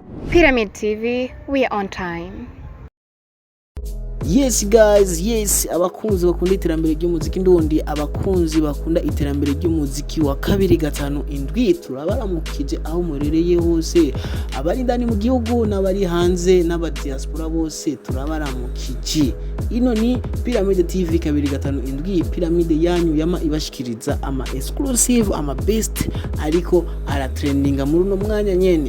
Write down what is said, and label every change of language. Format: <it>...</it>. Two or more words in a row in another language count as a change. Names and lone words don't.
<en>Pyramid TV, we are on time. Yes guys, yes,</en> <rn>abakunzi bakunda iterambere ry'umuziki ndundi, abakunzi bakunda iterambere ry'umuziki wa 2-5-7 turabaramukije aho murereye hose, abari ndani mu gihugu n'abari hanze n'abadiaspora bose turabaramukije. Ino ni Pyramid TV 2-5-7, Pyramid yanyu yama ibashikiriza ama exclusive, ama best ariko ara trendinga muri no mwanya nyene.</rn>